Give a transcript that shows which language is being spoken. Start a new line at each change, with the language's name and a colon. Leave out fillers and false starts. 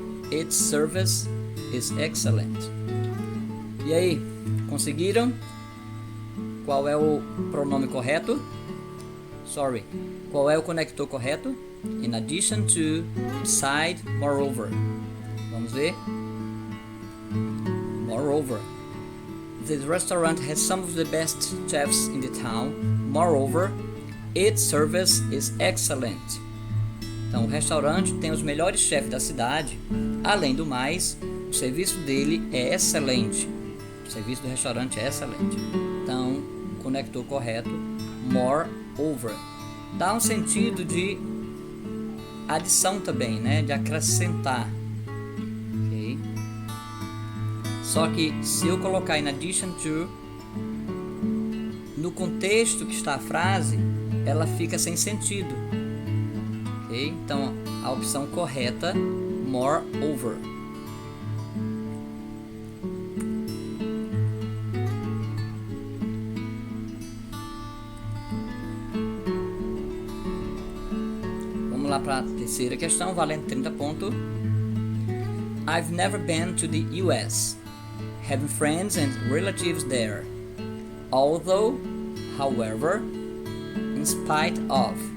English: Its service is excellent.
Portuguese: E aí, conseguiram? Qual é o pronome correto?
English: Sorry.
Portuguese: Qual é o conector correto?
English: In addition to, beside, moreover.
Portuguese: Vamos ver?
English: Moreover. This restaurant has some of the best chefs in the town. Moreover, its service is excellent.
Portuguese: Então, o restaurante tem os melhores chefes da cidade. Além do mais, o serviço dele é excelente. O serviço do restaurante é excelente. Então, o conector correto, moreover, dá um sentido de adição também, né? De acrescentar. Okay? Só que se eu colocar in addition to, no contexto que está a frase, ela fica sem sentido. Okay? Então, a opção correta, moreover. Vamos lá para a terceira questão, valendo 30 pontos.
English: I've never been to the US, having friends and relatives there. Although, however, in spite of.